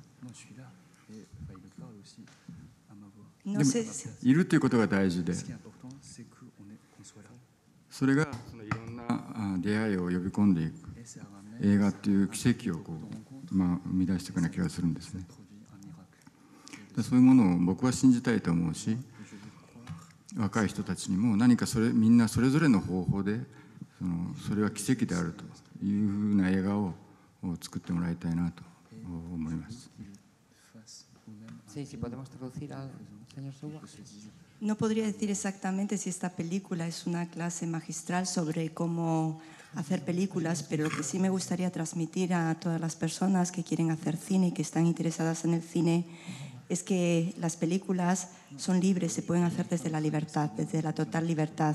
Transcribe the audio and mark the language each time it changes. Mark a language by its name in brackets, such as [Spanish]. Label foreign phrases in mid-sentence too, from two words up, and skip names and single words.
[Japanese] でもいるということが大事で、それがそのいろんな出会いを呼び込んでいく映画っていう奇跡を生み出していくような気がするんですね。そういうものを僕は信じたいと思うし、若い人たちにも何かみんなそれぞれの方法でそれは奇跡であるというふうな映画を作ってもらいたいなと思います。 [Spanish] No podría decir exactamente si esta película es una clase magistral sobre cómo hacer películas, pero lo que sí me gustaría transmitir a todas las personas que quieren hacer cine y que están interesadas en el cine es que las películas son libres, se pueden hacer desde la libertad, desde la total libertad.